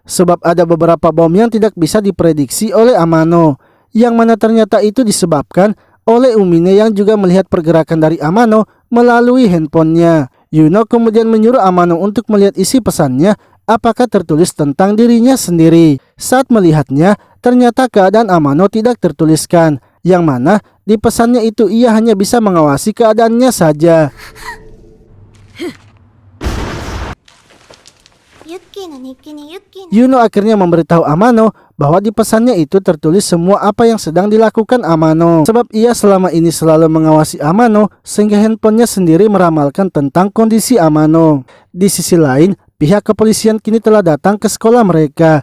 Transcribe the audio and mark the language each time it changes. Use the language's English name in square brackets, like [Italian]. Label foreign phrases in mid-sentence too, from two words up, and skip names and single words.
[Indonesian] Sebab ada beberapa bom yang tidak bisa diprediksi oleh Amano, yang mana ternyata itu disebabkan oleh Umine yang juga melihat pergerakan dari Amano melalui handphonenya. Yuno kemudian menyuruh Amano untuk melihat isi pesannya apakah tertulis tentang dirinya sendiri. Saat melihatnya, ternyata keadaan Amano tidak tertuliskan, yang mana di pesannya itu ia hanya bisa mengawasi keadaannya saja. [Japanese] ユッキーの日記にユッキーの [Indonesian] Yuno akhirnya memberitahu Amano bahwa di pesannya itu tertulis semua apa yang sedang dilakukan Amano. Sebab ia selama ini selalu mengawasi Amano sehingga handphonenya sendiri meramalkan tentang kondisi Amano. Di sisi lain, pihak kepolisian kini telah datang ke sekolah mereka.